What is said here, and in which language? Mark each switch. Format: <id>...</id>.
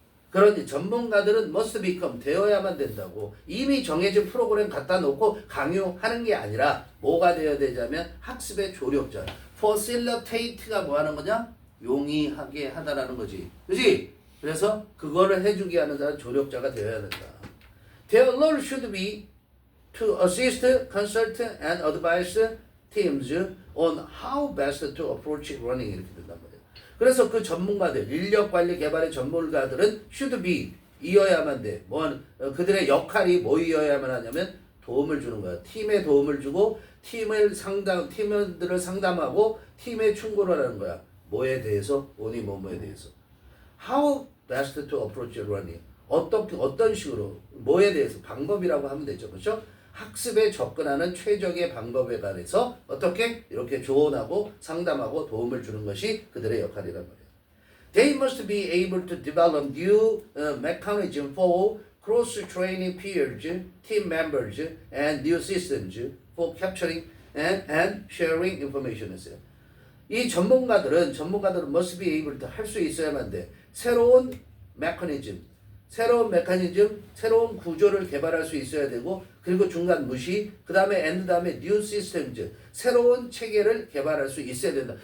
<ko>그러니 전문가들은</ko> <en>must become</en> <ko>되어야만 된다고. 이미 정해진 프로그램 갖다 놓고 강요하는 게 아니라 뭐가 되어야 되냐면 학습의 조력자. facilitate가 뭐 하는 거냐? 용이하게 하다라는 거지. 그지? 그래서 그거를 해주게 하는 사람 조력자가 되어야 된다.</ko> <en>Their role should be to assist, consult, and advise teams on how best to approach running</en> <ko>이렇게 된단 말이에요. 그래서 그 전문가들, 인력관리 개발의 전문가들은</ko> <en>should be</en> <ko>이어야만 돼. 그들의 역할이 뭐이어야만 하냐면 도움을 주는 거야. 팀에 도움을 주고 팀원들을 상담하고 팀에 충고를 하는 거야. 뭐에 대해서? 뭐에 대해서.</ko> <en>How best to approach running.</en> <ko>어떤 식으로, 뭐에 대해서, 방법이라고 하면 되죠. 그렇죠? 학습에 접근하는 최적의 방법에 관해서 어떻게 이렇게 조언하고 상담하고 도움을 주는 것이 그들의 역할이란 말이에요.</ko> <en>They must be able to develop new mechanism for cross-training peers, team members, and new systems for capturing and sharing information.</en> <ko>이 전문가들은</ko> <en>must be able to</en> <ko>할 수 있어야만 돼. 새로운 메커니즘, 새로운 구조를 개발할 수 있어야 되고, 그리고 중간 무시, 그 다음에</ko> <en>new systems,</en> <ko>새로운 체계를 개발할 수 있어야 된다.</ko>